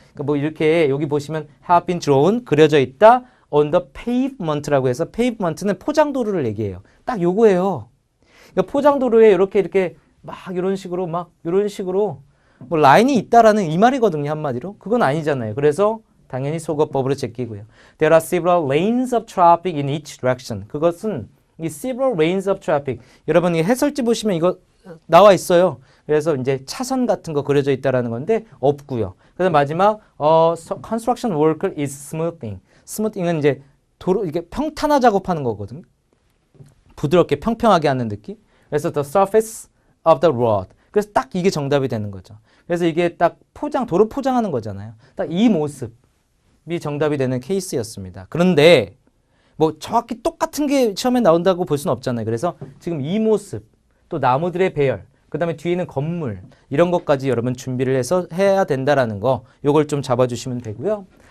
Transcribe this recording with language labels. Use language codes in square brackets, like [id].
[ko] 그러니까 뭐 이렇게 여기 보시면 [en] have been drawn [ko] 그려져 있다. [en] on the pavement [ko] 라고 해서 pavement는 포장도로를 얘기해요. 딱 요거예요. 그러니까 포장도로에 이렇게 막 이런 식으로 뭐 라인이 있다라는 이 말이거든요. 한마디로. 그건 아니잖아요. 그래서 당연히 속어법으로 제끼고요. [en] There are several lanes of traffic in each direction. [ko] 그것은 이 [en] several lanes of traffic. [ko] 여러분 이 해설지 보시면 이거 나와 있어요. 그래서 이제 차선 같은 거 그려져 있다라는 건데 없고요. 그다음 마지막 [en] construction worker is smoothing. [ko] 스무팅은 이제 도로 이게 평탄화 작업하는 거거든요. 부드럽게 평평하게 하는 느낌. 그래서 [en] the surface of the road. [ko] 그래서 딱 이게 정답이 되는 거죠. 그래서 이게 딱 도로 포장하는 거잖아요. 딱 이 모습이 정답이 되는 케이스였습니다. 그런데 뭐 정확히 똑같은 게 시험에 나온다고 볼 수는 없잖아요. 그래서 지금 이 모습, 또 나무들의 배열, 그 다음에 뒤에 있는 건물 이런 것까지 여러분 준비를 해서 해야 된다라는 거 요걸 좀 잡아주시면 되고요.